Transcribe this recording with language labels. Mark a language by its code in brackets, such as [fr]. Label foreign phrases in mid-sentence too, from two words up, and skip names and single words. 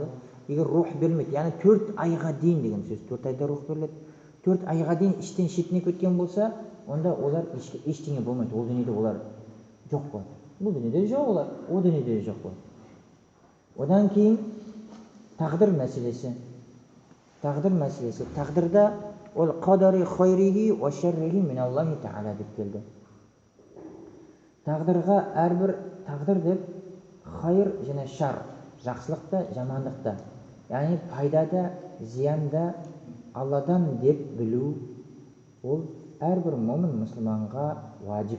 [kk] Егер рух берілмейді, яғни 4 айға дейін деген сөз, 4 айда рух беріледі, 4 айға дейін іштен шетінеп кеткен болса, онда олар ештеңе болмайды, ол дүниеде олар жоқ болады. Бұл дүниеде жоқ олар, о дүниеде жоқ болады. Одан кейін тағдыр мәселесі. Тағдырда ол [ar] قدر خيره وشره من الله تعالى [kk] деп келді. Тағдырға әрбір тағдыр деп хайр және шар, жақсылықта, жамандықта, яғни пайдада, зиянда Алладан деп білу, ол әрбір момын мұсылманға уажib.